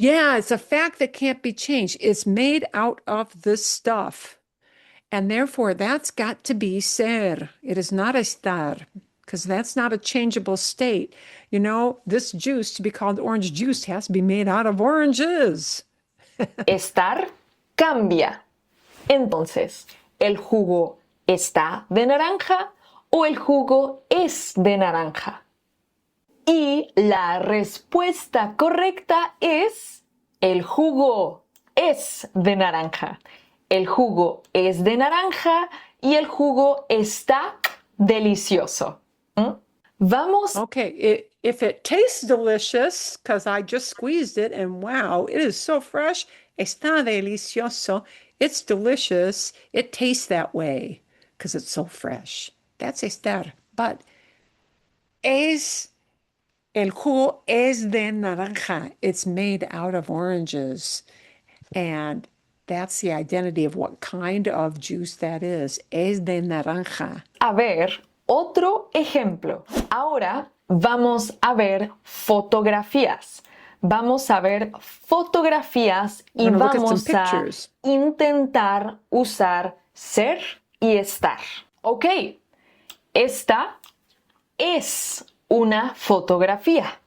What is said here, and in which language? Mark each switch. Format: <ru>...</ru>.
<en>Yeah, it's a fact that can't be changed. It's made out of this stuff. And therefore, that's got to be ser. It is not estar, because that's not a changeable state. You know, this juice to be called orange juice has to be made out of oranges.</en> <es>estar cambia. Entonces, ¿el jugo está de naranja o el jugo es de naranja? Y la respuesta correcta es el jugo es de naranja. El jugo es de naranja y el jugo está delicioso. Vamos.</es> <en>Okay, if it tastes delicious, because I just squeezed it and wow, it is so fresh, está delicioso. It's delicious. It tastes that way because it's so fresh. That's estar. But</en> <es>el jugo es de naranja.</es> <en>It's made out of oranges. And that's the identity of what kind of juice that is.</en> <es>Es de naranja. A ver, otro ejemplo. Ahora vamos a ver fotografías. Vamos a ver fotografías y vamos a intentar usar ser y estar. Ok, esta es una fotografía.</es>